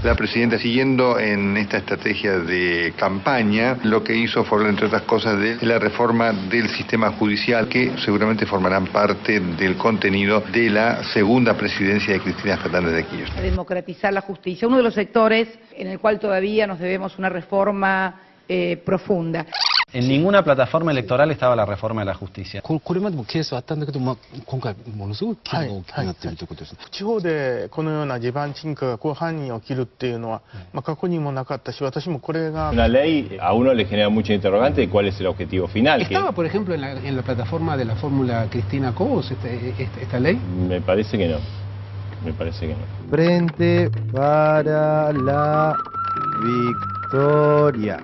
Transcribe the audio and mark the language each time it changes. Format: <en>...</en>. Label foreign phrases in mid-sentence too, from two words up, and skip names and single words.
<es>La presidenta, siguiendo en esta estrategia de campaña, lo que hizo fue hablar, entre otras cosas, de la reforma del sistema judicial, que seguramente formarán parte del contenido de la segunda presidencia de Cristina Fernández de Kirchner. Democratizar la justicia, uno de los sectores en el cual todavía nos debemos una reforma profunda. En ninguna plataforma electoral estaba la reforma de la justicia.</es> <ja>これまでもケースはあったんだけど、今回ものすごく規模が大きくなっているということですね。地方でこのような地盤沈下が犯人を切るっていうのは、過去にもなかったし、私もこれが。</ja> <es>Una ley a uno le genera mucha interrogante de cuál es el objetivo final. Estaba, por ejemplo, en la plataforma de la fórmula Cristina Cobos esta ley. Me parece que no. Me parece que no. Frente para la Victoria.</es>